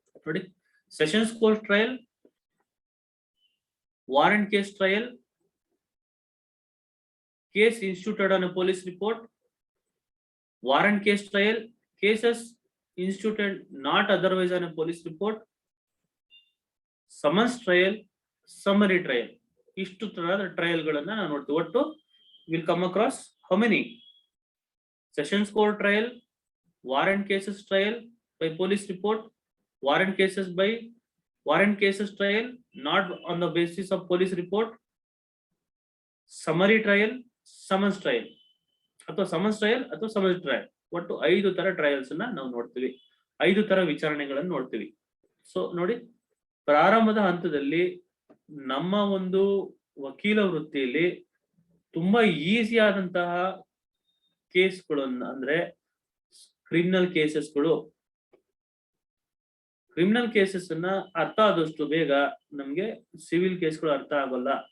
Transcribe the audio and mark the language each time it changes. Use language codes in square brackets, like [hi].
[en] ನೋಡಿ, sessions court trial, warrant case trial, case instituted on a police report, warrant case trial, cases instituted not otherwise on a police report, summons trial, summary trial. [kn] ಇಷ್ಟು ತರಹದ trial ಗಳನ್ನ ನಾವು ನೋಡ್ತೀವಿ. [en] ಒಟ್ಟು will come across how many? Sessions court trial, warrant cases trial by police report, warrant cases trial not on the basis of police report, summary trial, summons trial ಅಥವಾ summons trial ಅಥವಾ summary trial. [kn] ಒಟ್ಟು 5 ತರ trials ಅನ್ನ ನಾವು ನೋಡ್ತೀವಿ, 5 ತರ ವಿಚಾರಣೆಗಳನ್ನು ನೋಡ್ತೀವಿ. So ನೋಡಿ, ಪ್ರಾರಂಭದ ಹಂತದಲ್ಲಿ ನಮ್ಮ ಒಂದು ವಕೀಲ ವೃತ್ತಿಯಲ್ಲಿ ತುಂಬಾ ಈಸಿ ಆದಂತಹ ಕೇಸ್ಗಳನ್ನ, ಅಂದ್ರೆ ಕ್ರಿಮಿನಲ್ ಕೇಸಸ್ಗಳು, ಕ್ರಿಮಿನಲ್ ಕೇಸಸ್ ಅನ್ನ ಅರ್ಥ ಆದಷ್ಟು ಬೇಗ ನಮ್ಗೆ ಸಿವಿಲ್ ಕೇಸ್ಗಳು ಅರ್ಥ ಆಗೋಲ್ಲ.